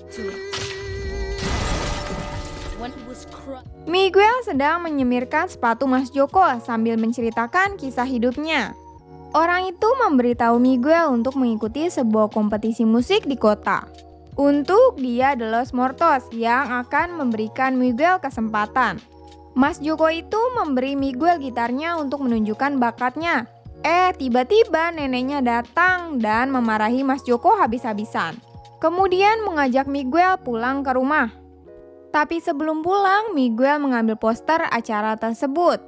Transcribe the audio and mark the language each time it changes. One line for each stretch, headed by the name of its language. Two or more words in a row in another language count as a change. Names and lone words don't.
Indonesian: Miguel sedang menyemirkan sepatu Mas Joko sambil menceritakan kisah hidupnya. Orang itu memberitahu Miguel untuk mengikuti sebuah kompetisi musik di kota untuk Dia de los Muertos yang akan memberikan Miguel kesempatan. Mas Joko itu memberi Miguel gitarnya untuk menunjukkan bakatnya. Tiba-tiba neneknya datang dan memarahi Mas Joko habis-habisan. Kemudian mengajak Miguel pulang ke rumah. Tapi sebelum pulang, Miguel mengambil poster acara tersebut.